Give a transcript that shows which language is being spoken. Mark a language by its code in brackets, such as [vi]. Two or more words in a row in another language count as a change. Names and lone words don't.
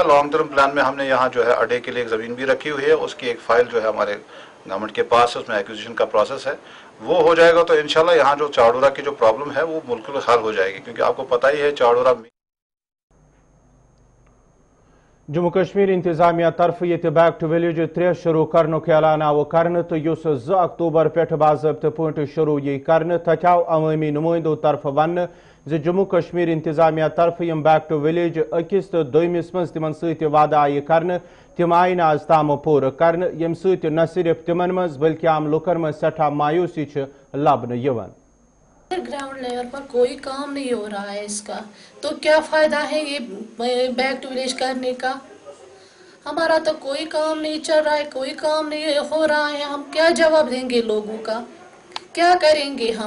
[en] long term plan [ur] میں ہم نے یہاں جو ہے اڈے کے لیے ایک زمین بھی رکھی ہوئی ہے. اس کی ایک فائل جو ہے ہمارے گورنمنٹ کے پاس ہے اس میں ایکوزیشن کا پروسیس ہے. وہ ہو جائے گا تو انشاءاللہ یہاں جو چاڑورا کی جو پرابلم ہے وہ بالکل حل ہو جائے گی کیونکہ آپ کو پتہ ہی ہے چاڑورا [ks] جموں کشمیر انتظامیہ طرف یہ [en] back to village [ks] 3 شروع کرنک اعلان آو کرنے تو اس 2 اکتوبر پہ باضابطہ پٲٹھۍ شروع یہ کرنے تتھ آو عوامی نمائندو طرف ون جموں کشمیر انتظامیہ طرف یم [en] back to village [ks] اکس تو دویمس مز تمن ست وعدہ آئی کرنے تم آئی نا آز تام پور کرنے یم ست نہ صرف تمن مز بلکہ عام لکن مز سٹھا مایوسی لبنہ یوان. [en] ground level [ur] پر کوئی کام نہیں ہو رہا ہے اس کا تو کیا فائدہ ہے یہ [en] back to village [ur] کرنے کا. ہمارا تو کوئی کام نہیں چل رہا ہے کوئی کام نہیں ہو رہا ہے. ہم کیا جواب دیں گے لوگوں کا کیا کریں گے ہم.